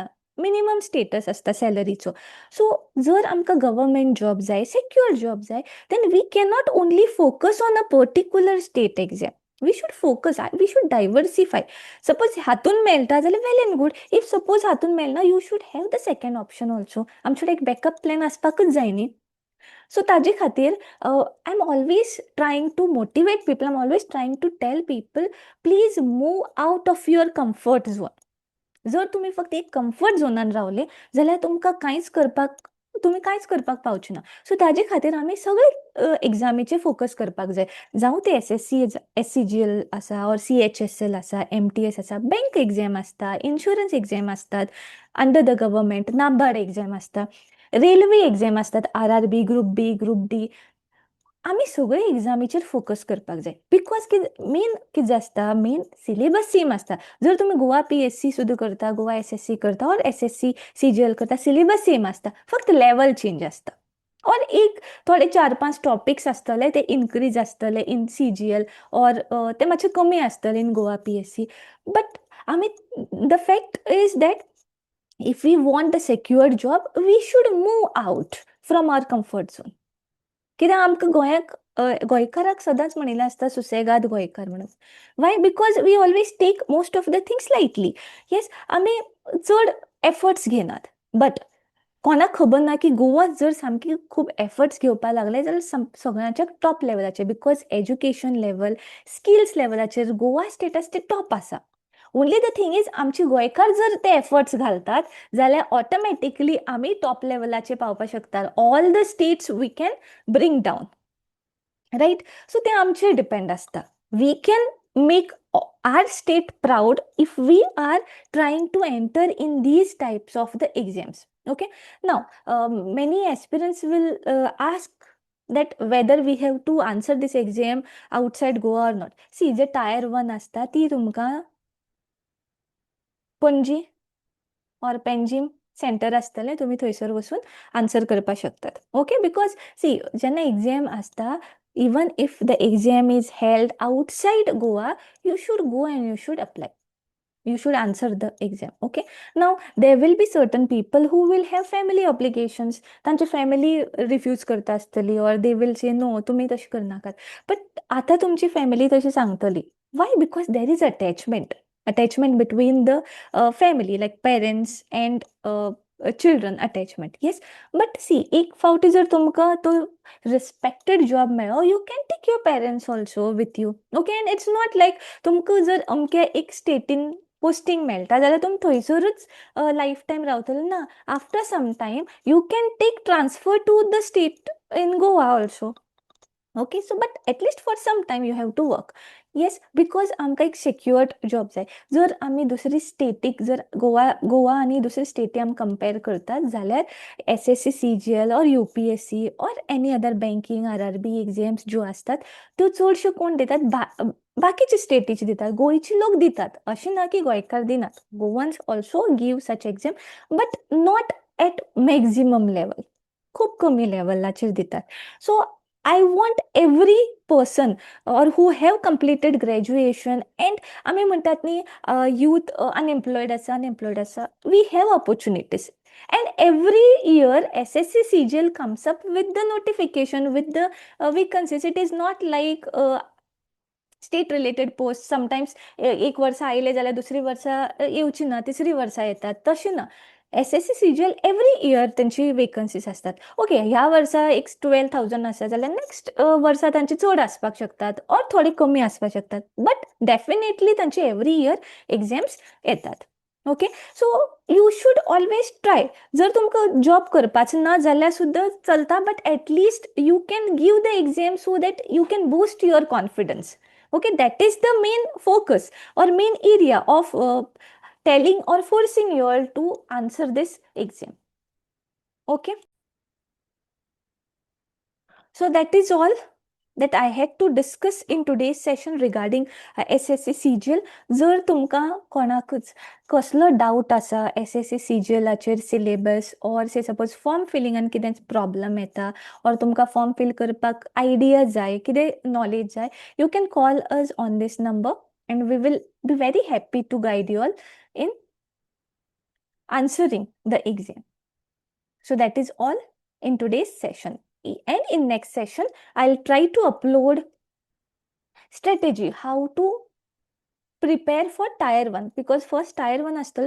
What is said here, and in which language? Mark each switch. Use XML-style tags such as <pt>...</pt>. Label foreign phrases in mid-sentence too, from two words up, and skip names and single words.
<en>minimum status</en> <kok>आसता सॅलरीचो. सो जर आमकां गव्हर्मेंट जॉब जाय,</kok> <en>सेक्युअर जॉब जाय, then we cannot only focus on a particular state exam. we should focus, we should diversify. Suppose</en> <kok>हातून मेळटा जाल्यार</kok> <en>well and good. if suppose</en> <kok>हातून मेळना,</kok> <en>you should have the second option also.</en> <kok>आमचे एक</kok> <en>backup plan</en> <kok>आसपाकच जाय न्ही.</kok> <en>सो</en> <kok>ताजे खातीर</kok> <en>I am always trying to motivate people, I am always trying to tell people, please move out of your comfort zone.</en> <kok>जर तुम्ही फक्त एक कम्फर्ट झोनान रावले जाल्यार तुमकां तुम्ही कांयच करपाक पावचे ना. सो ताजे खातीर आमी सगळे एग्जामीचे फोकस करपाक जाय. जावं ते SSC आसा, ऑर CHSL आसा, MTS आसा, बँक एग्जाम आसता, इन्शुरन्स एग्जाम आसतात</kok> <en>under the government,</en> <kok>नाबार्ड एग्जाम आसता, रेल्वे एग्जाम आसतात, RRB, ग्रुप B, ग्रुप D. आमी सगळे एग्जामीचेर फोकस करपाक जाय.</kok> <en>because main</en> <kok>कितें आसता,</kok> <en>main syllabus same आसता.</en> <kok>जर तुमी गोवा PSC सुद्दां करता, गोवा SSC करता, ऑर SSC CGL करता, सिलेबस सेम आसता, फक्त</kok> <en>level change</en> <kok>आसता. ऑर एक थोडे 4-5 टॉपिक्स आसतले ते इनक्रीज आसतले इन CGL, ऑर ते मातशे कमी आसतले इन गोवा PSC.</kok> <en>बट आमी the fact is that if we want a secure job, we should move out from our comfort zone.</en> <kok>कित्याक आमकां गोंयकाराक सदांच म्हणिल्लें आसता सुसेगाद गोंयकार म्हणून.</kok> <en>वाय? because we always take most of the things lightly.</en> <kok>येस, आमी चड एफर्ट्स घेनात, बट कोणाक खबर ना की गोवा जर सामकी खूब एफर्ट्स घेवपाक लागले जाल्यार सगळ्यांच्या टॉप लेवलाचेर,</kok> <en>because education level, skills</en> <kok>लेवलाचेर गोवा स्टेट आसा ते टॉप आसा.</kok> <en>only the thing is</en> <kok>आमची गोंयकार जर ते एफर्ट्स घालतात जाल्यार ऑटोमॅटिकली आमी टॉप लेवलाचेर पावपाक शकतात.</kok> <en>all the states we can bring down. right, so</en> <kok>ते आमचेर डिपेंड आसता.</kok> <en>we can make our state proud if we are trying to enter in these types of the exams. Okay, now many aspirants will ask that whether we have to answer this exam outside Goa or not. See,</en> <kok>जे tier 1 असता ती तुमकां पणजी और पेंजीम सेंटर आसतलें, तुमी थंयसर वचून आन्सर करपाक शकतात.</kok> <en>okay, because see</en> <kok>जेन्ना एग्जाम आसता,</kok> <en>even if the exam is held outside Goa, you should go and you should apply. You should answer the exam. Okay, now there will be certain people who will have family obligations.</en> <kok>तांचे family refuse करता आसतली,</kok> <en>or they will say no,</en> <kok>तुम्ही तशें करनाकात. But आता तुमची family तशी सांगतली.</kok> <en>Why? Because there is attachment between the family, like parents and children attachment. Yes, but see,</en> <kok>एक फावटी जर तुमकां तो</kok> <en>respected job</en> <kok>मेळ्ळो,</kok> <en>you can take your parents also with you. Okay, and it's not like</en> <kok>तुमकां जर अमक्या एक स्टेटीन पोस्टिंग मेळटा जाल्यार तुमी थंयसरूच</kok> <en>life time</en> <kok>रावतले ना.</kok> <en>after some time you can take transfer to the state in Goa also. okay, so but at least for some time you have to work. yes, because</en> <kok>आमकां एक</kok> <en>secured job</en> <kok>जाय. जर आमी दुसरी स्टेटीक, जर गोवा आनी दुसरी स्टेटी आमी कंपेर करतात जाल्यार SSC CGL और UPSC और</kok> <en>any other banking</en> <kok>RRB एग्जाम्स ज्यो आसतात त्यो चडश्यो कोण दितात, बाकीचे स्टेटीचे दितात, गोंयचे लोक दितात. अशें ना की गोंयकार दिनात.</kok> <en>Goans also give such exam, but not at maximum level.</en> <kok>खूप कमी लेवलाचेर दितात.</kok> <en>सो I want every person or who have completed graduation and</en> <kok>आम्ही म्हणतात नी</kok> <en>youth unemployed आसा, we have opportunities. And every year SSC CGL comes up with the notification with the vacancies. It is not like state related post sometimes</en> <kok>एक वर्सा आयले जाल्यार दुसरी वर्सा येवची ना, तिसरी वर्सा येतात, तशें ना. SSC CGL</kok> <en>every year</en> <kok>तेंची वेकन्सीज आसतात. ओके, ह्या वर्सा एक 12,000 आसा जाल्यार नेक्स्ट वर्सा तांची चड आसपाक शकतात और थोडी कमी आसपाक शकतात,</kok> <en>but definitely</en> <kok>तांची</kok> <en>every year exams</en> <kok>येतात.</kok> <en>okay, so you should always try.</en> <kok>जर तुमकां जॉब करपाचो ना जाल्यार सुद्दां चलता,</kok> <en>but at least you can give the exam so that you can boost your confidence. Okay, that is the main focus or main area of telling or forcing you all to answer this exam. Okay, so that is all that I had to discuss in today's session regarding SSC CGL.</en> <kok>जर तुमकां कोणाकूच कसलो डाऊट आसा SSC CGLाचेर सिलेबस, और</kok> <en>say suppose</en> <kok>फॉर्म फिलिंगान कितें प्रॉब्लम येता, और तुमकां</kok> <en>form fill</en> <kok>करपाक आयडिया जाय, कितें नॉलेज जाय,</kok> <en>you can call us on this number and we will be very happy to guide you all in answering the exam. So that is all in today's session. And in next session, I'll try to upload strategy how to prepare for tier 1, because first tier 1 आसतलो.</en>